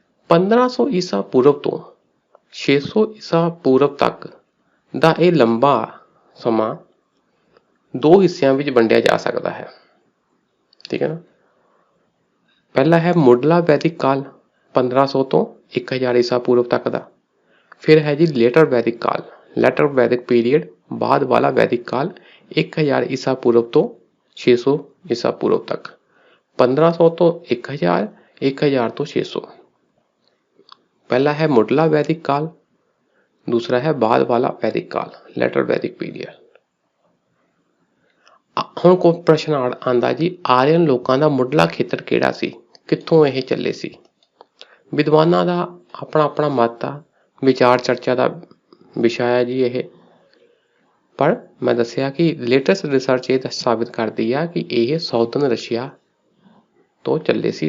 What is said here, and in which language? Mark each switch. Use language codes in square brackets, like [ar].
[pa] 1500 ਈਸਾ ਪੂਰਵ ਤੋਂ 600 ਈਸਾ ਪੂਰਵ ਤੱਕ ਦਾ ਇਹ ਲੰਬਾ ਸਮਾਂ 2 ਹਿੱਸਿਆਂ ਵਿੱਚ ਵੰਡਿਆ ਜਾ ਸਕਦਾ ਹੈ। ਠੀਕ ਹੈ ਨਾ। ਪਹਿਲਾ ਹੈ ਮੁੱਢਲਾ ਵੈਦਿਕ ਕਾਲ, 1500 ਤੋਂ 1000 ਈਸਾ ਪੂਰਵ ਤੱਕ ਦਾ। ਫਿਰ ਹੈ ਜੀ ਲੇਟਰ ਵੈਦਿਕ ਕਾਲ, ਲੈਟਰ ਵੈਦਿਕ ਪੀਰੀਅਡ, ਬਾਅਦ ਵਾਲਾ ਵੈਦਿਕ ਕਾਲ 1000 ਈਸਾ ਪੂਰਵ ਤੋਂ 600 ਈਸਾ ਪੂਰਵ ਤੱਕ। 1500 ਤੋਂ 1000, 1000 ਤੋਂ 600। [hi] पहला है मुढ़ला वैदिक काल, दूसरा है बाद वाला वैदिक काल, लेटर वैदिक पीरियड। [pa] ਹੁਣ ਕੋਈ ਪ੍ਰਸ਼ਨ ਆਂਦਾ ਜੀ, ਆਰੀਅਨ ਲੋਕਾਂ ਦਾ ਮੁੱਢਲਾ ਖੇਤਰ ਕਿਹੜਾ ਸੀ, ਕਿੱਥੋਂ ਇਹ ਚੱਲੇ ਸੀ? ਵਿਦਵਾਨਾਂ ਦਾ ਆਪਣਾ ਆਪਣਾ ਮਤ ਆ, ਵਿਚਾਰ ਚਰਚਾ ਦਾ ਵਿਸ਼ਾ ਹੈ ਜੀ ਇਹ। ਪਰ ਮੈਂ ਦੱਸਿਆ ਕਿ ਲੇਟੈਸਟ ਰਿਸਰਚ ਇਹ ਸਾਬਿਤ ਕਰਦੀ ਆ ਕਿ ਇਹ ਸਾਊਦਰਨ ਰਸ਼ੀਆ ਤੋਂ ਚੱਲੇ ਸੀ।